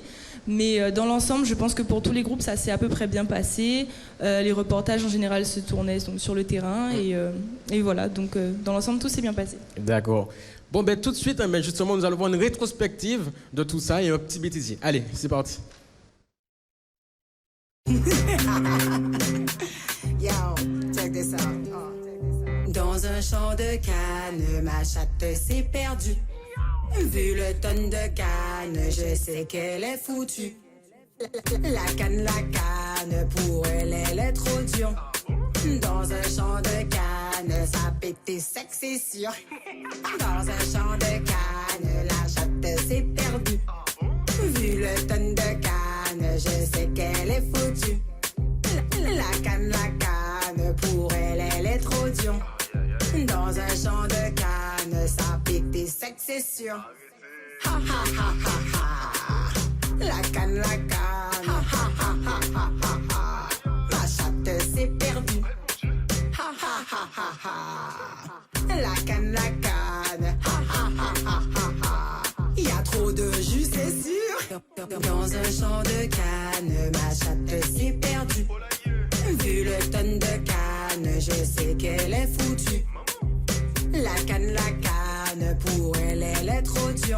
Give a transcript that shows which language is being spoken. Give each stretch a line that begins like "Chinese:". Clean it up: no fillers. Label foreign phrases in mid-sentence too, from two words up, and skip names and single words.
French: Mais dans l'ensemble, je pense que pour tous les groupes, ça s'est à peu près bien passé. Les reportages en général se tournaient donc, sur le terrain et voilà. Donc dans l'ensemble, tout s'est bien passé. D'accord. Bon, tout de suite, justement, nous allons voir une rétrospective de tout ça et un petit bêtisier. Allez, c'est parti.
English: Yo, check this out.
French: Dans un champ de canne, ma chatte s'est perdue. Vu le tonne de canne, je sais qu'elle est foutue. La canne, pour elle, elle est trop dure. Dans un champ de canne, ça pète sec, c'est sûr. Dans un champ de canne, la chatte s'est perdue. Vu le tonne de canne, je sais qu'elle est foutue. La canne, pour elle, elle est trop dure. Dans un champ de canne, ça pique des secs, c'est sûr. Ha ha ha ha ha. La canne, ha ha ha ha ha ha. Ma chatte s'est perdue. Ha ha ha ha ha. La canne, ha ha ha ha ha. Y a trop de jus, c'est sûr. Dans un champ de canne, ma chatte s'est perdue. Vu le tonne de canne, je sais qu'elle est foutue. La canne, pour elle, elle est trop dure.